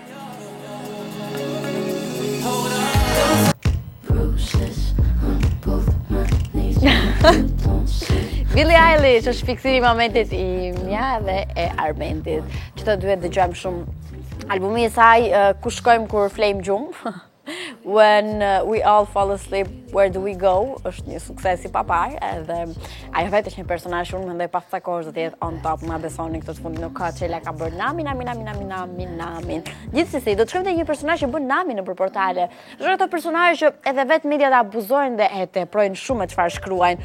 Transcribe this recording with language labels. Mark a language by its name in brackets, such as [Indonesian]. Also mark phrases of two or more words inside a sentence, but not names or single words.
[Albanian] Billie Eilish është fiksimi i momentit i mia dhe e Armendit, që të duhet dëgjojmë shumë albumi i saj Ku shkojmë kur flejmë gjumë. [English] When we all fall asleep, where do we go? [Albanian] Është një sukses i papar, edhe ajo vetë është një personazh unë mendoj pas kohësh do të jetë [English] on top, [Albanian] ma besoni këtë të fundit nuk ka çela ka bërë namin. Gjithsesi, do të shkojmë te një personazh që bën namin nëpër portale. Është ato personazhe që edhe vetë mediat abuzojnë dhe e teprojnë shumë me çfarë shkruajnë.